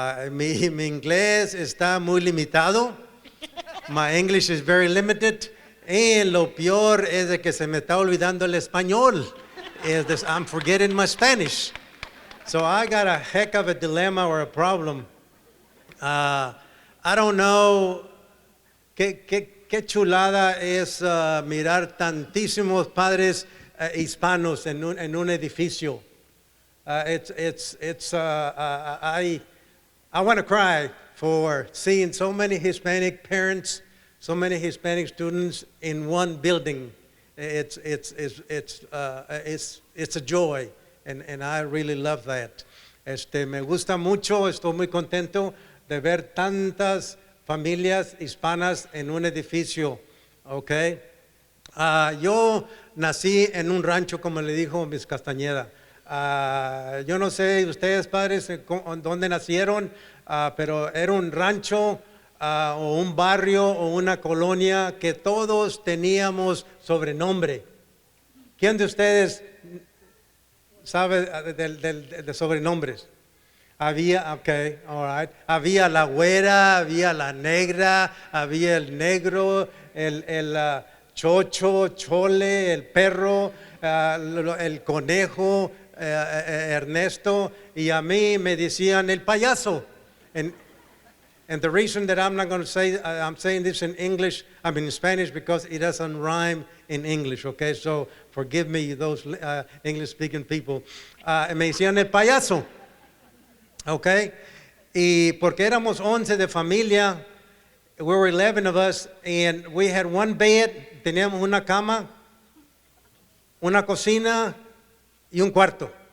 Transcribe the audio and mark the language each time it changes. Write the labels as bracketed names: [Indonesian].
[Spanish] Mi inglés está muy limitado. [English] My English is very limited. [Spanish] Y lo peor es de que se me está olvidando el español. [English] I'm forgetting my Spanish. So I got a heck of a dilemma or a problem. I don't know [Spanish] qué chulada es mirar tantísimos padres hispanos en un edificio. [English] I want to cry for seeing so many Hispanic parents, so many Hispanic students in one building. It's a joy, and I really love that. [Spanish] Me gusta mucho, estoy muy contento de ver tantas familias hispanas en un edificio, okay? Yo nací en un rancho, como le dijo Miss Castañeda. Yo no sé ustedes padres dónde nacieron, pero era un rancho o un barrio o una colonia que todos teníamos sobrenombre. ¿Quién de ustedes sabe de sobrenombres? Había, okay, all right. Había la güera, había la negra, había el negro, el chocho, chole, el perro, el conejo, Ernesto, y a mí me decían el payaso. [English] And the reason that I'm not going to say, I'm saying this in English, I mean in Spanish, because it doesn't rhyme in English, okay? So forgive me, those English-speaking people. [Spanish] Me decían el payaso, okay? Y porque éramos 11 de familia, [English] we were 11 of us, and we had one bed, [Spanish] teníamos una cama, una cocina y un cuarto.